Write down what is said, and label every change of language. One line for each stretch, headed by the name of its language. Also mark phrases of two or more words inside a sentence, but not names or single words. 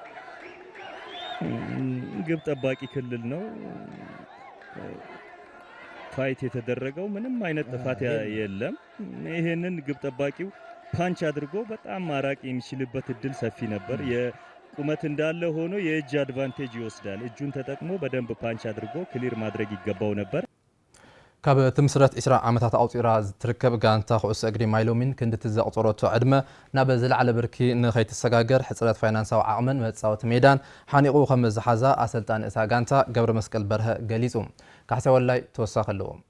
Amharic: ግብ ጠባቂ ክልል ነው ፋይት የተደረገው ምንም አይነት ጥፋት የለም ይሄንን ግብ ጠባቂው ፓንች አድርጎ በጣም ማራቅ የሚችልበት እድል ሰፊ ነበር የቁመት እንዳለ ሆኖ የእጅ አድቫንቴጅ ይወስዳል እጁን ተጠቅሞ በደንብ ፓንች አድርጎ ክሊር ማድረግ ይገባው ነበር
Tigrinya: ካብ ትምስረት 20 ዓመታት ኣውፂራ ዝትርከብ ጋንታ ኩዕሶ እግሪ ማይሎሚን ክንድቲ ዘቕፀረቶ ዕድመ ናብ ዝለዓለ ብርኪ ንኸይትሰጋገር ሕፅረት ፋይናንሳዊ ዓቕምን መፃወቲ ሜዳን ሓኒቑ ከም ዝሓዛ ኣሰልጣኒ እታ ጋንታ ገብረ መስቀል በርሀ ገሊጹ ካሕሳይ ወላይ ተወሳኺ ኣለዎ